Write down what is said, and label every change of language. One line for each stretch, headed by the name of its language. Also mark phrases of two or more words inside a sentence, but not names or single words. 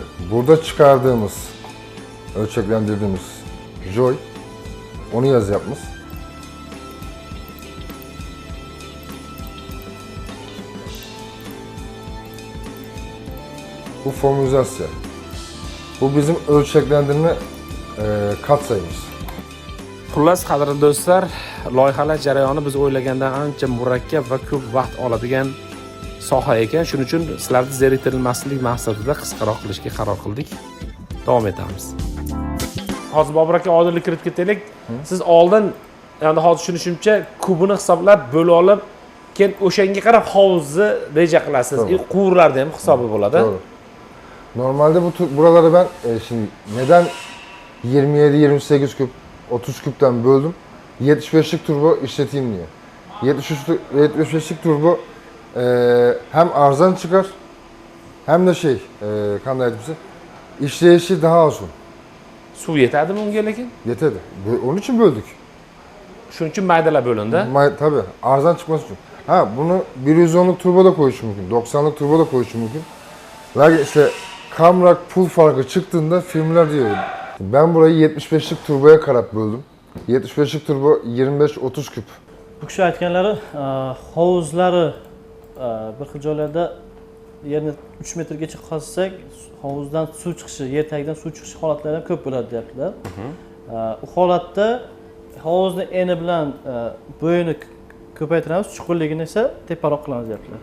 Turkish: Burada çıkardığımız, ölçeklendirdiğimiz joy, onu yaz yapmış. Bu formülizasyon. Bu bizim ölçeklendirme katsayımız.
Uzbek: Xullas, qadrli do'stlar, loyihalash jarayoni biz o'ylagandan ancha murakkab va ko'p vaqt oladigan soha ekan. Shuning uchun sizlarni zeriktirilmaslik maqsadida qisqaroq qilishga qaror qildik. Davom etamiz. Hozir Bobur aka, oldinga kirib ketaylik. Siz oldin, endi hozir tushunishimcha, kubini hisoblab, bo'lib olib, keyin o'shanga qarab hovuzni reja qilasiz. Quvurlarda ham hisobi bo'ladi.
Turkish: Doğru. Normalde buraları ben şimdi neden 27-28 küp 30 küpten böldüm. 75'lik turbo işleteyim diye. 75'lik turbo hem arzan çıkar hem de kandaydımsa işleyişi daha az olur.
Uzbek: Suv yetadimi unga lekin? Yetedi.
Turkish: Onun için böldük.
Uzbek: Shuning uchun maydalab bo'lindi.
Turkish: Tabii. Arzan çıkması için. Ha, bunu 110'luk turbo da koyuşum mümkün. 90'lık turbo da koyuşum mümkün. Ve işte kamrak pul farkı çıktığında firmalar diyor. Ben burayı 75'lik turboya qarab böldüm. 75'lik turbo 25-30 küp.
Uzbek: Bu kishi aytganlari, hovuzlari bir xil joylarda yerni 3 metrgacha qazsak, hovuzdan suv chiqishi, yer tagidan suv chiqishi holatlari ham ko'p bo'ladi deyaptilar. U holatda hovuzni eni bilan bo'yini ko'paytiramiz, chuqurligini esa teparoq qilamiz deyaptilar.